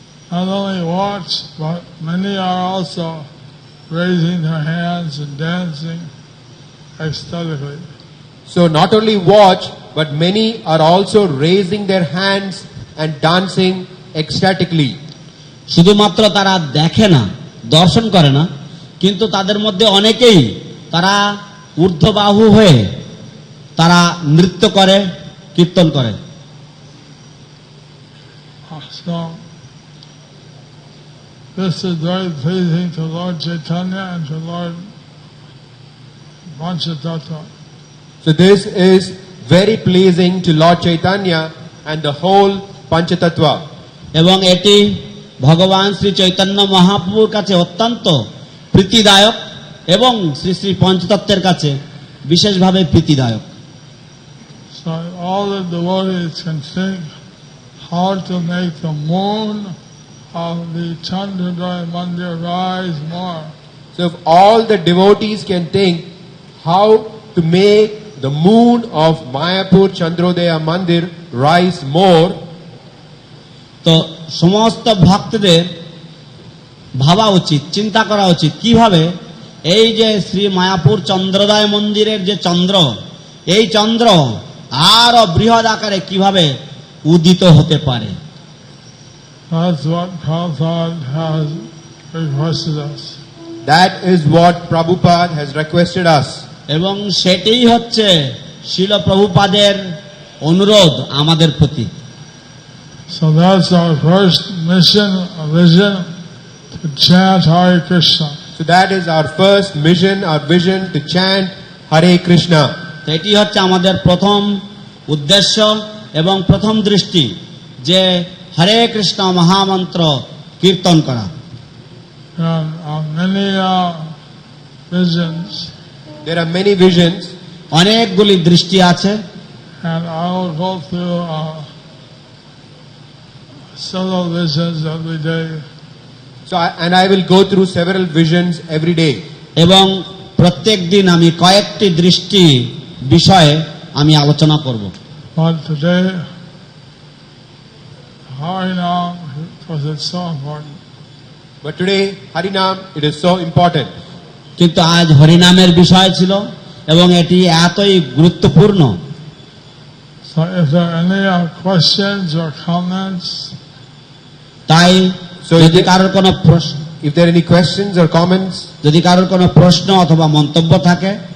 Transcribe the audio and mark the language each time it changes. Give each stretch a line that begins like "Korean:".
English: Not only watch, but many are also raising their hands and dancing ecstatically. So not only watch, but many are also raising their hands and dancing ecstatically.
Bangla: শুধুমাত্র তারা দেখে না, দর্শন করে না, কিন্তু তাদের মধ্যে অনেকেই তারা ঊর্ধ্ববাহু হয়ে তারা নৃত্য করে, কীর্তন করে।
English: So, this is very pleasing to Lord Chaitanya and to Lord Panchatattva. So this is very pleasing to Lord Chaitanya and the whole Panchatattva.
Bangla: এবং এটি ভগবান শ্রী চৈতন্য মহাপ্রভুর কাছে অত্যন্ত প্রীতিদায়ক এবং শ্রী শ্রী পঞ্চতত্ত্বের কাছে বিশেষভাবে প্রীতিদায়ক।
English: So all the devotees can think how to make the moon of the Chandrodaya Mandir rise more. So if all the devotees can think how to make the moon of Mayapur Chandrodaya Mandir rise more,
Bangla: তো সমস্ত ভক্তদের ভাবা উচিত, চিন্তা করা উচিত কিভাবে এই যে শ্রী মায়াপুর চন্দ্রোদয় মন্দিরের যে চন্দ্র, এই চন্দ্র আরো বৃহৎ আকারে কিভাবে উদিত হতে পারে।
English: That's what Prabhupada has requested us. that is what Prabhupada has requested us.
Bangla: এবং সেটাই হচ্ছে শিল প্রভুপাদের অনুরোধ আমাদের প্রতি।
English: So that's our first mission, a vision to chant Hare Krishna. So that is our first mission, our vision to chant Hare Krishna.
Bangla: তো এটি হচ্ছে আমাদের প্রথম উদ্দেশ্য এবং প্রথম দৃষ্টি, যে হরে কৃষ্ণ মহামন্ত্র কীর্তন করা।
English: And many visions, There are many visions,
Bangla: অনেকগুলি দৃষ্টি আছে,
English: and I will go through several visions every day. so I will go through several visions every day.
Bangla: এবং প্রত্যেক দিন আমি কয়েকটি দৃষ্টি বিষয়ে আমি আলোচনা করব।
English: But today, Harinam, because it's so important. But today, Harinam, it is so important.
Bangla: কিন্তু আজ হরিনামের বিষয় ছিল এবং এটি এতই গুরুত্বপূর্ণ।
English: So if there are any questions or comments,
Bangla: তাই
English: So
Bangla: যদি কারোর কোনো প্রশ্ন,
English: If there are any questions or comments,
Bangla: যদি কারোর কোনো প্রশ্ন অথবা মন্তব্য থাকে,